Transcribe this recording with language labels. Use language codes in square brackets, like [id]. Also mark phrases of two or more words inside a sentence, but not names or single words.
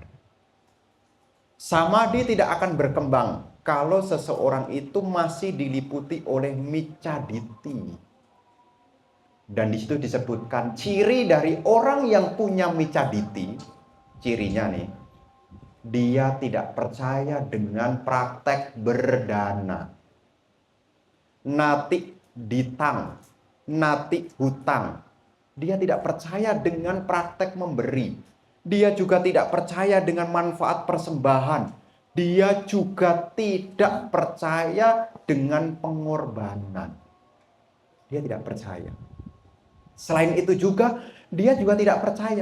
[id] Samadhi tidak akan berkembang kalau seseorang itu masih diliputi oleh micaditi. Dan di situ disebutkan ciri dari orang yang punya micaditi, cirinya nih, dia tidak percaya dengan praktek berdana. [pi] Nati ditang, nati hutang. [id] Dia tidak percaya dengan praktek memberi. Dia juga tidak percaya dengan manfaat persembahan. Dia juga tidak percaya dengan pengorbanan. Dia tidak percaya. Selain itu juga, dia juga tidak percaya.